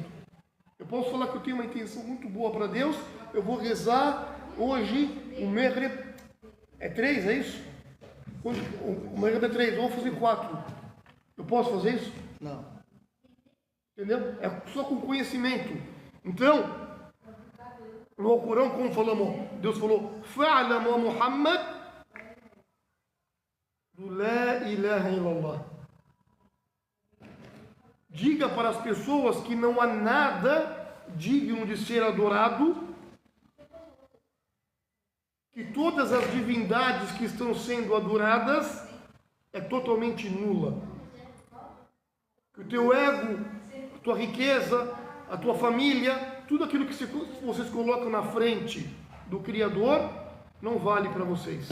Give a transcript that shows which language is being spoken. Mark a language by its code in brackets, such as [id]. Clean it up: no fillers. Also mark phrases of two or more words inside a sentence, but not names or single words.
[pt] Eu posso falar que eu tenho uma intenção muito boa para Deus, eu vou rezar hoje o Maghrib, é 3, é isso? Hoje, o Maghrib é 3, eu vou fazer 4. Eu posso fazer isso? Não. Entendeu? É só com conhecimento. Então, no Alcorão, como falamos, Deus falou, [ar] fa'lam Muhammad do لا إله إلا الله. [pt] Diga para as pessoas que não há nada digno de ser adorado, que todas as divindades que estão sendo adoradas é totalmente nula. Que o teu ego, a tua riqueza, a tua família, tudo aquilo que vocês colocam na frente do Criador, não vale para vocês.